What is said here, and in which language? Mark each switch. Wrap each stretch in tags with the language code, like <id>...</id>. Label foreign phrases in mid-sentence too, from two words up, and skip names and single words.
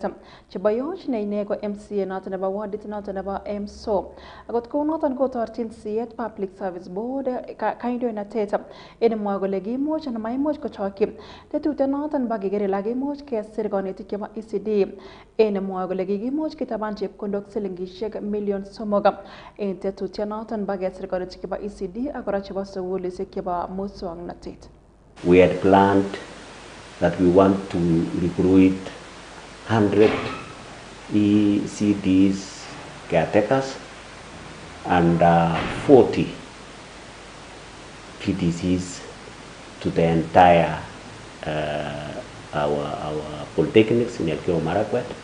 <kln>Cheboyoch ne ine ko MCA noton nebo wardit noton nebo Emso akot kou noton kotorchin siet</kln> <en>Public Service Board</en> <kln>kandoinatet en mwoe kole kiimuch anan maimuch kochokyi tetutiet noton bo keker ile kiimuch kesir konetik chebo ECD en mwoe kole kikimuch kitaban chepkondok silingisiek million 3 en tetutiet noton bo kesir konetik chebo ECD ak kora chebo sukulisiek chebo muswoknotet.</kln> <en>We had planned that we want to recruit 100 ECDs caretakers and 40 PTCs to the entire our polytechnics in Elgeyo Marakwet.</en>